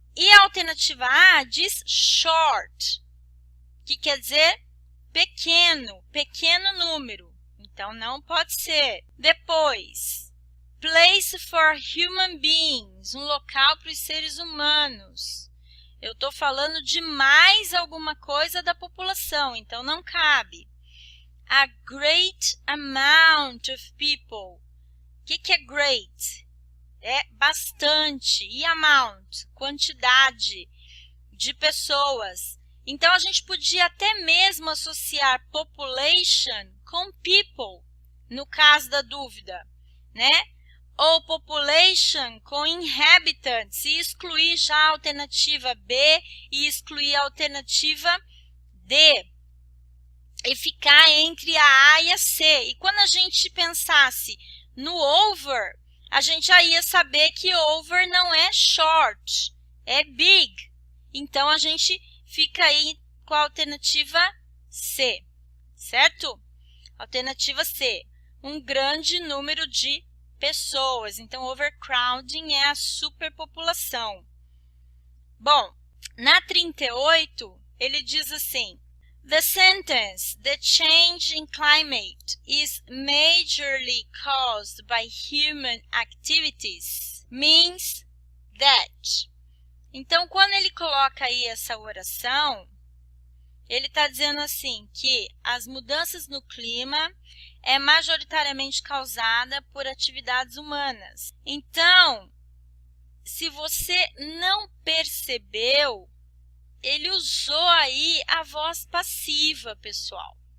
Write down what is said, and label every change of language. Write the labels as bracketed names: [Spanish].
[Portuguese] E a alternativa A diz short, que quer dizer pequeno, pequeno número. Então, não pode ser. Depois, [English] place for human beings, [Portuguese] um local para os seres humanos. Eu estou falando de mais alguma coisa da população, então não cabe. [English] A great amount of people. [Portuguese] O que é great? É bastante. E amount? Quantidade de pessoas. Então, a gente podia até mesmo associar population com people, no caso da dúvida, né? Ou population com inhabitants e excluir já a alternativa B e excluir a alternativa D. E ficar entre a A e a C. E quando a gente pensasse no over, a gente já ia saber que over não é short, é big. Então, a gente fica aí com a alternativa C, certo? Alternativa C, um grande número de pessoas. Então, overcrowding é a superpopulação. Bom, na 38, ele diz assim, [English] the sentence, the change in climate is majorly caused by human activities, means that. [Portuguese] Então, quando ele coloca aí essa oração, ele está dizendo assim, que as mudanças no clima é majoritariamente causada por atividades humanas. Então, se você não percebeu, ele usou aí a voz passiva, pessoal.